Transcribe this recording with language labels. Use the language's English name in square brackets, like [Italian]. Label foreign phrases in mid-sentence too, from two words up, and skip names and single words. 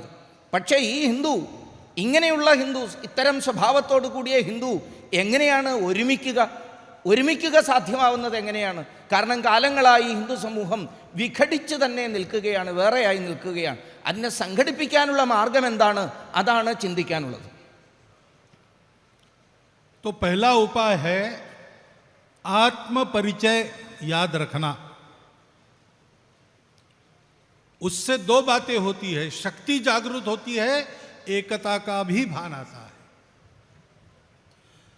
[Malayalam] പക്ഷേ ഈ ഹിന്ദു, ഇങ്ങനെയുള്ള ഹിന്ദു, ഇത്തരം സ്വഭാവത്തോടു കൂടിയ ഹിന്ദു എങ്ങനെയാണ് ഒരുമിക്കുക സാധ്യമാവുന്നത് എങ്ങനെയാണ്? കാരണം കാലങ്ങളായി ഹിന്ദു സമൂഹം വിഘടിച്ച് തന്നെ നിൽക്കുകയാണ്, വേറെയായി നിൽക്കുകയാണ്. അതിനെ സംഘടിപ്പിക്കാനുള്ള മാർഗം എന്താണ്? അതാണ് ചിന്തിക്കാനുള്ളത്. [Hindi] तो पहला उपाय है आत्म परिचय याद रखना। उससे 2 बातें होती है, शक्ति जागृत होती है, एकता का भी भान आता है।